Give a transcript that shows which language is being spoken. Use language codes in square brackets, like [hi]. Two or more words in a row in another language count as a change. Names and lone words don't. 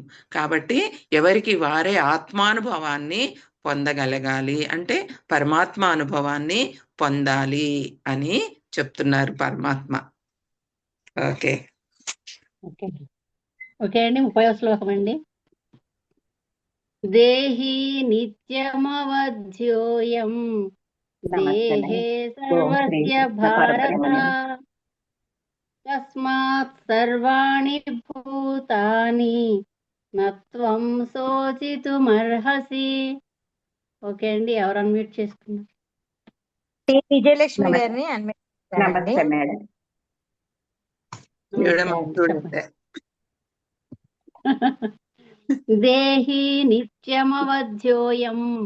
[te] కాబట్టి ఎవరికి వారే ఆత్మానుభవాన్ని పొందగలగాలి, అంటే పరమాత్మ అనుభవాన్ని పొందాలి అని చెప్తున్నారు పరమాత్మ. ఓకే ఓకే అండి. 30వ శ్లోకం అండి. [sa] దేహి నిత్యమవధ్యోయం దేహే సర్వస్య భారత తస్మాత్ సర్వాణి భూతాని నత్వం శోచితుమర్హసి. [te] ఓకే అండి, ఎవరు అన్మ్యూట్ చేసుకున్నారు? విజయలక్ష్మి గారిని అన్మ్యూట్ చేస్తానండి. నమస్తే మేడం. [sa] దేహి నిత్యమవధ్యోయం